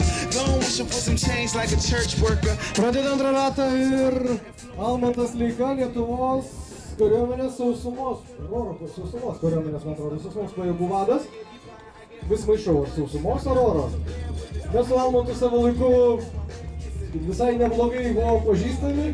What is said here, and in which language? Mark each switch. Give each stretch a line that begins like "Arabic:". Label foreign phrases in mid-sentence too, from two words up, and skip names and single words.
English: Don't wish for some change like a church worker.
Lithuanian: Pradeda antrą ratą ir Almantas Leika, Lietuvos kariuomenės sausumos kariuomenės, man atrodo, sausumos pajėgų vadas. Vis maišau, ar sausumos ar oro. Mes su Almantu savo laiku visai neblogai buvo pažįstami.